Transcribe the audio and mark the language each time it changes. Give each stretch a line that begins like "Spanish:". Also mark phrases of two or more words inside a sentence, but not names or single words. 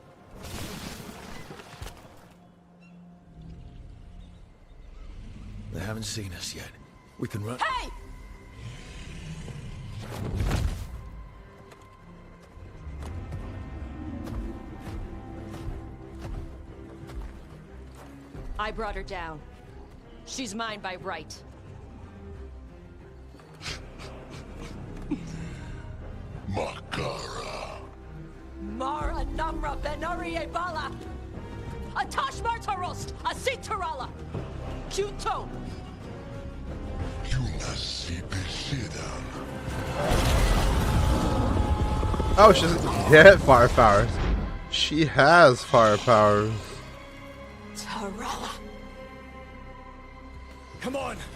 English: They haven't seen us yet. We can run. Hey! I brought her down. She's mine by right. Makara. Mara Namra Benarie Bala! Atash Martarost! Asitarala! Kuto! Oh, she doesn't get fire powers. She has fire powers. Tarala! Come on!